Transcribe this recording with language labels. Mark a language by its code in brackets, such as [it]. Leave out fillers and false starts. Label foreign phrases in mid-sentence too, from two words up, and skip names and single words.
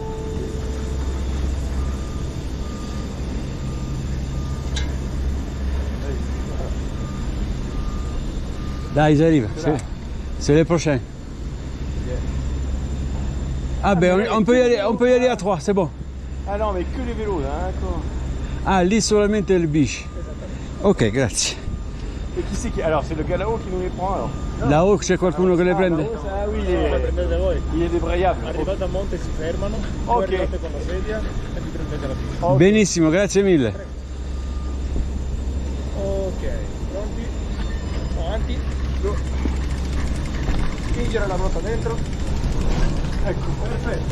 [fr] Là, ils arrivent. C'est les prochains. Ah ben on peut y aller à trois, c'est bon. Ah non, mais que les vélos là, d'accord. [it] Ah, lì solamente il bici. Ok, grazie. [fr] Et qui c'est qui? Alors, c'est le gars là-haut qui nous les prend alors? [it] Là-haut c'è qualcuno che le prende? [fr] Ah oui, il est débrayable. [it] Arrivato a monte si fermano, Ok. voi arrivate con la sedia e vi prendete la pista. Ok. Benissimo, grazie mille. Ok, pronti? Avanti. Go. Spingere la ruota dentro. Ecco, perfetto.